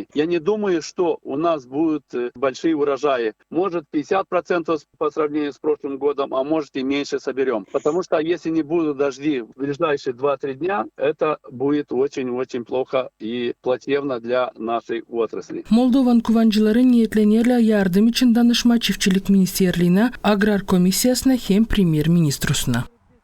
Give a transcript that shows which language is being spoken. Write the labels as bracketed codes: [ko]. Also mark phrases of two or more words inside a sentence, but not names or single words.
[ru] Я не думаю, что у нас будут большие урожаи. Может 50% по сравнению с прошлым годом, а может и меньше соберем. Потому что если не будут дожди в ближайшие 2-3 дня, это будет очень-очень плохо и плачевно для нашей отрасли. [gag] Moldovan kuvancıları niyetlenerler yardım için danışma Çiftçilik Ministerliğine, Agrar Komisyasına hem Premier Ministrosuna.